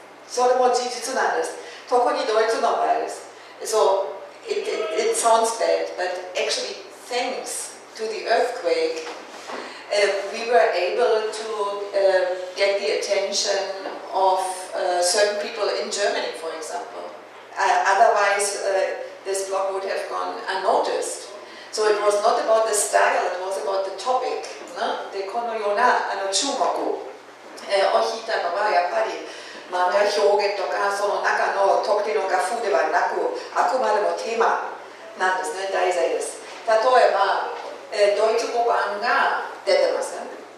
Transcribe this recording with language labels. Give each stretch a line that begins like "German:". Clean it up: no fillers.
Japanese: それも事実なんです。特にドイツの場合です。
English: So, it sounds bad, but actually, thanks to the earthquake, we were able to get the attention of certain people in Germany, for example. Otherwise, this blog would have gone unnoticed. So it was not about the style, it was about the topic.
Japanese: でこのような注目を引いたのはやっぱり漫画表現とかその中の特定の画風ではなく、あくまでもテーマなんですね、題材です。例えば、ドイツ語版が出てますね。